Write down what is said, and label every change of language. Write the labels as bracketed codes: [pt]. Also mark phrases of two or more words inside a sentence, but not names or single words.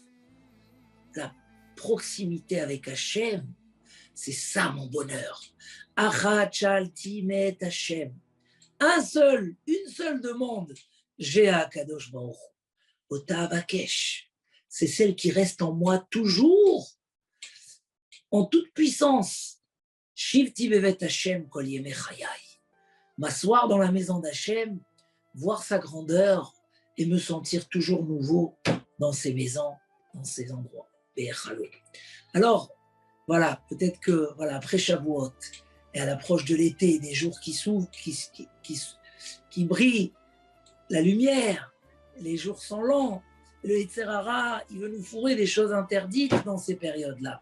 [fr] La proximité avec Hachem, c'est ça mon bonheur. [he] אחת שאלתי מאת השם. [fr] Une seule demande, j'ai à Kadosh Baruch Hu. [he] אותה אבקש. [fr] C'est celle qui reste en moi toujours, en toute puissance. [he] שבתי בבית השם כל ימי חיי. [fr] M'asseoir dans la maison d'Hachem, voir sa grandeur et me sentir toujours nouveau dans ces maisons, dans ces endroits. Alors, voilà, peut-être que après Shavuot et à l'approche de l'été, des jours qui s'ouvrent, qui brillent, la lumière, les jours sont lents, le [he] יצר הרע, [fr] il veut nous fourrer des choses interdites dans ces périodes-là.